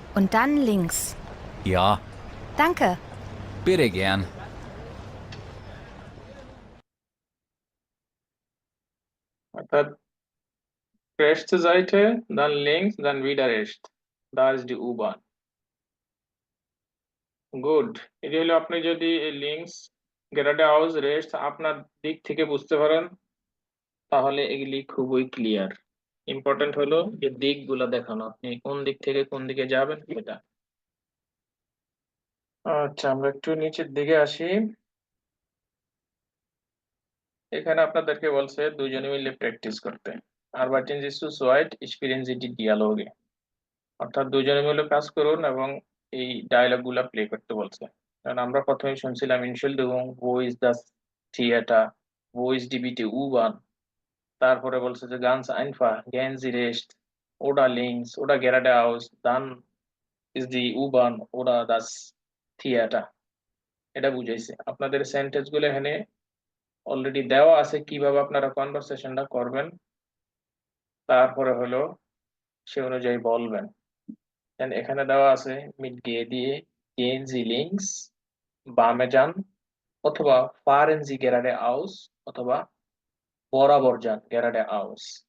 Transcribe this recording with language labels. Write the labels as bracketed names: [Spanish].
[German] Und dann links. Ja, Danke. bitte gern. অর্থাৎ rechte Seite, dann links, dann wieder rechts. Da ist die U-Bahn. [English] Good. [Bangla] এটি হলো আপনি যদি links, গেরাডে house, rest আপনার দিক থেকে বুঝতে পারেন, তাহলে এগুলি খুবই ক্লিয়ার। ইম্পর্টেন্ট হলো যে দিকগুলো দেখানো, আপনি কোন দিক থেকে কোন দিকে যাবেন সেটা। আচ্ছা, আমরা একটু নিচের দিকে আসি। এখানে আপনাদেরকে বলছে দুজনে মিলে প্র্যাকটিস করতে। [German] Arbeiten Sie zu zweit, spielen Sie die Dialoge, [Bangla] অর্থাৎ দুজনে মিলে কাজ করুন এবং এই ডায়লগ গুলা প্লে করতে বলছে। কারণ আমরা প্রথমেই শুনছিলাম [German] Entschuldigung, wo ist das Theater, wo ist die bitte U-Bahn, [Bangla] তারপরে বলছে যে [German] ganz einfach, gehen Sie rechts oder links oder geradeaus, dann ist die U-Bahn oder das Theater। [Bangla] এটা বুঝাইছে। আপনাদের সেন্টেন্স গুলো এখানে অলরেডি দেওয়া আছে কিভাবে আপনারা কনভারসেশনটা করবেন, তারপরে হলো সে অনুযায়ী বলবেন। [English] Then [Bangla] এখানে দেওয়া আছে mit gehe দিয়ে [German] gehen Sie links, [Bangla] বামে যান, অথবা [German] fahren Sie geradeaus, [Bangla] অথবা বরাবর যান geradeaus।